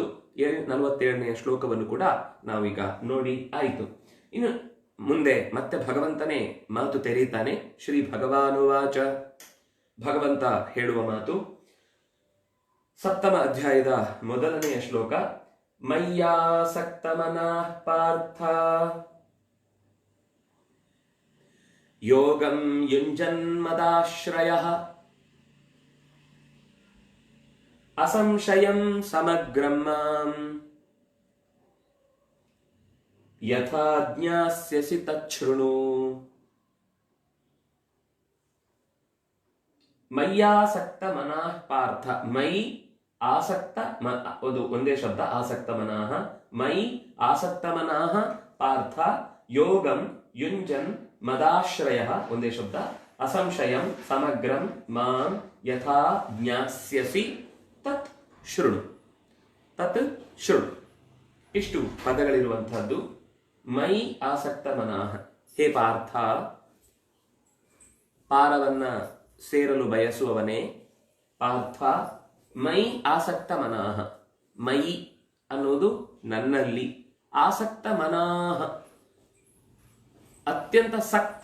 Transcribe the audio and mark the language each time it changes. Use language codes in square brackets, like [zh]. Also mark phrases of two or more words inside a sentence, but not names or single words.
[kn] 47ನೇ ಶ್ಲೋಕವನ್ನು ಕೂಡ ನಾವೀಗ ನೋಡಿ ಆಯಿತು. ಇನ್ನು ಮುಂದೆ ಮತ್ತೆ ಭಗವಂತನೇ ಮಾತು ತೆರೀತಾನೆ. [sa] ಶ್ರೀ ಭಗವಾನುವಾಚ, [kn] ಭಗವಂತ ಹೇಳುವ ಮಾತು 7ಮ ಅಧ್ಯಾಯದ 1ನೆಯ ಶ್ಲೋಕ. [sa] ಮಯ್ಯಾಸಕ್ತ ಮನಃ ಪಾರ್ಥ ಯೋಗಂ ಯುಂಜನ್ಮದಾಶ್ರಯಃ ಅಸಂಶಯಂ ಸಮಗ್ರಂ ಮಾಂ ಯಥಾ ಜ್ಞಾಸ್ಯಸಿ ತಚ್ಛೃಣು. ಮಯ್ಯಾಸಕ್ತ ಮನಃ ಪಾರ್ಥ, ಮೈ ಆಸಕ್ತ, [kn] ಅದು ಒಂದೇ ಶಬ್ದ, [sa] ಆಸಕ್ತ ಮನಃ. ಮೈ ಆಸಕ್ತ ಮನಃ ಪಾರ್ಥ ಯೋಗಂ ಯುಂಜನ್ ಮದಾಶ್ರಯ, [kn] ಒಂದೇ ಶಬ್ದ. [sa] ಅಸಂಶಯಂ ಸಮಗ್ರಂ ಮಾಂ ಯಥಾ ಜ್ಞಾಸ್ಯಸಿ ತತ್ ಶೃಣು. ತತ್ ಶೃಣು, [kn] ಇಷ್ಟು ಪದಗಳಿರುವಂತಹದ್ದು. [sa] ಮೈ ಆಸಕ್ತ ಮನಃ, ಹೇ ಪಾರ್ಥ, [kn] ಪಾರವನ್ನ ಸೇರಲು ಬಯಸುವವನೇ. [sa] ಪಾರ್ಥ ಮೈ ಆಸಕ್ತ ಮನಃ, ಮೈ [kn] ಅನ್ನೋದು ನನ್ನಲ್ಲಿ, [sa] ಆಸಕ್ತ ಮನಃ ಅತ್ಯಂತ ಸಕ್ತ.